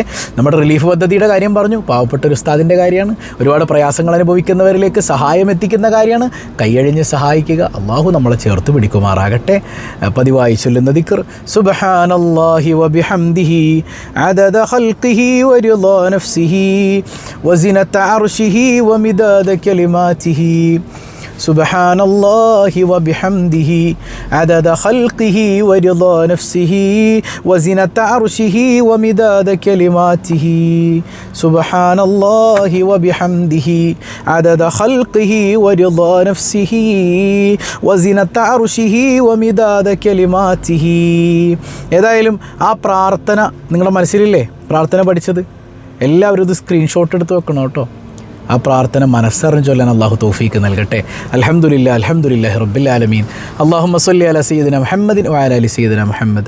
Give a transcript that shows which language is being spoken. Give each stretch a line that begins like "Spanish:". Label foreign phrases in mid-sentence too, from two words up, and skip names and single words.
Malayalam: നമ്മുടെ റിലീഫ് പദ്ധതിയുടെ കാര്യം പറഞ്ഞു, പാവപ്പെട്ട ഒരു ഉസ്താദിൻ്റെ കാര്യമാണ്. ഒരുപാട് പ്രയാസങ്ങൾ അനുഭവിക്കുന്നവരിലേക്ക് സഹായം എത്തിക്കുന്ന കാര്യമാണ്. കൈയഴിഞ്ഞ് സഹായിക്കുക. അള്ളാഹു നമ്മളെ ചേർത്ത് പിടിക്കുമാറാകട്ടെ. പതിവായി ചൊല്ലുന്ന ദിക്ർ
Arabic: سبحان الله وبحمده عدد خلقه ورضا നഫ്സിഹി وزنة عرشه ومداد كلماته سبحان الله وبحمده عدد خلقه ورضا نفسه وزنة عرشه ومداد كلماته سبحان الله وبحمده عدد خلقه ورضا نفسه وزنة عرشه ومداد كلماته.
Malayalam: ഏതായാലും ആ പ്രാർത്ഥന നിങ്ങളുടെ മനസ്സിലില്ലേ? പ്രാർത്ഥന പഠിച്ചത് എല്ലാവരും ഇത് സ്ക്രീൻഷോട്ട് എടുത്ത് വെക്കണം കേട്ടോ. ആ പ്രാർത്ഥന മനസ്സറിഞ്ഞ് ചൊല്ലാൻ അള്ളാഹു തൗഫീക്ക് നൽകട്ടെ.
Arabic: الحمد لله رب العالمين. اللهم صل على سيدنا محمد وعلى آل سيدنا محمد.